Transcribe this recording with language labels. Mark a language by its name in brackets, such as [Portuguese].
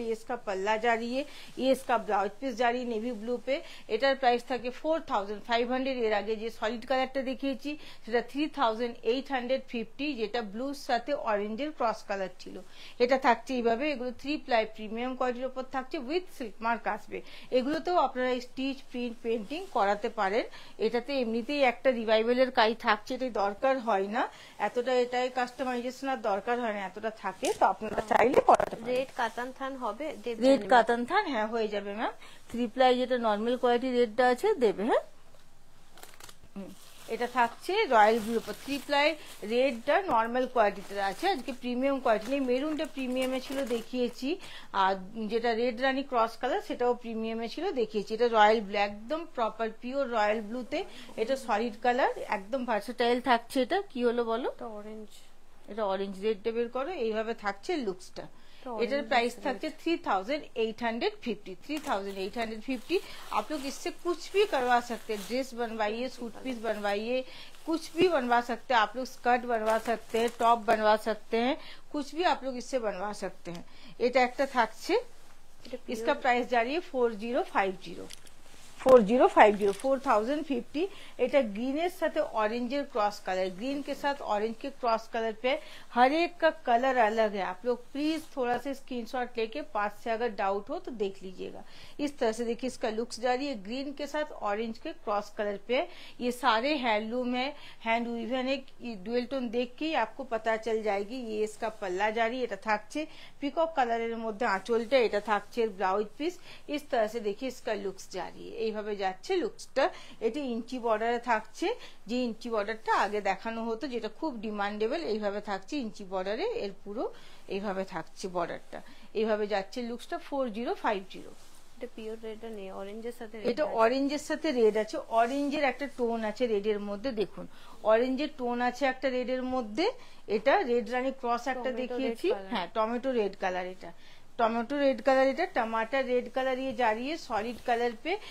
[Hindi] ये इसका पल्ला जा रही है, ये इसका ब्लाउज पीस जा रही है नेवी ब्लू पे। [Bangla] এটার প্রাইস থাকে 4500। এর আগে যে সলিড কালারটা দেখিয়েছি সেটা 3850, যেটা ব্লুর সাথে অরেঞ্জের ক্রস কালার ছিল। এটা থাকছে এইভাবে। এগুলো 3 প্লাই প্রিমিয়াম কোয়ালিটির উপর থাকছে, উইথ সিল্ক মার্ক আসবে। এগুলোতেও আপনারা স্টিচ, প্রিন্ট, পেন্টিং করাতে পারেন। এটাতে এমনিতেই একটা রিভাইভালের কাজ থাকছে, এটাই দরকার হয় না এতটা, এটাই কাস্টমাইজেশন কাস্টমাইজেশনের দরকার হয় না, এতটা থাকে, তো আপনারা চাইলে করাতে পারেন। রেড কাতান থান হবে, রেড কাতান থান, হ্যাঁ হয়ে যাবে ম্যাম। 3 প্লাই যেটা নর্মাল কোয়ালিটি রেডটা আছে দেবে, হ্যাঁ। এটা থাকছে রয়্যাল ব্লুর উপর। 3 প্লাই রেডটা নর্মাল কোয়ালিটিতে আছে, আজকে প্রিমিয়াম কোয়ালিটি নেই। মেরুনটা প্রিমিয়ামে ছিল দেখিয়েছি, আর যেটা রেড রানী ক্রস কালার সেটাও প্রিমিয়ামে ছিল দেখিয়েছি। এটা রয়্যাল ব্লু, একদম প্রপার পিওর রয়্যাল ব্লুতে, এটা সলিড কালার, একদম ভার্সেটাইল থাকছে। এটা কি হলো বলো? অরেঞ্জ, এটা অরেঞ্জ রেডটা বের করো, এইভাবে থাকছে লুকসটা। एटर प्राइस थकते 3850 3850। [Hindi] आप लोग इससे कुछ भी करवा सकते हैं, ड्रेस बनवाइए, सूट पीस बनवाइए, कुछ भी बनवा सकते हैं आप लोग। स्कर्ट बनवा सकते हैं, टॉप बनवा सकते हैं, कुछ भी आप लोग इससे बनवा सकते हैं। [Bangla] এটা একটা থাকছে, [Hindi] इसका प्राइस जा रही है 4050 4050। এটা ग्रीन साथ ऑरेंज क्रॉस कलर, ग्रीन के साथ ऑरेंज के क्रॉस कलर पे, हर एक का कलर अलग है। आप लोग प्लीज थोड़ा सा स्क्रीनशॉट लेके पास से अगर डाउट हो तो देख लीजिएगा। इस तरह से देखिए इसका लुक्स जा रही है, ग्रीन के साथ ऑरेंज के क्रॉस कलर पे। ये सारे हैंडलूम है, हैंड वीवन है, डुअल टोन देख के आपको पता चल जाएगी। ये इसका पल्ला जा रही है, [Bangla] এটা থাকছে পিকক কালারের মধ্যে আঁচলটা, এটা থাকছে ব্লাউজ পিস। [Hindi] इस तरह से देखिए इसका लुक्स जा रही है, [Bangla] এইভাবে যাচ্ছে লুকসটা। এটা ইঞ্চি বর্ডারে থাকছে, যে ইঞ্চি বর্ডারটা আগে দেখানো হতো যেটা খুব ডিমান্ডেবল, এইভাবে থাকছে ইঞ্চি বর্ডারে, এর পুরো এইভাবে থাকছে বর্ডারটা। এইভাবে যাচ্ছে লুকসটা 4050। এটা পিওর রেড নেই, অরেঞ্জের সাথে এটা অরেঞ্জের সাথে রেড আছে, অরেঞ্জের একটা টোন আছে রেডের মধ্যে, দেখুন অরেঞ্জের টোন আছে একটা রেডের মধ্যে। এটা রেড রানী ক্রস একটা দেখিয়েছি, হ্যাঁ টমেটো রেড কালার, এটা टमेटो रेड कलर, এটা टमाटर रेड कलर, [Hindi] ये जा रही है सॉलिड कलर पे।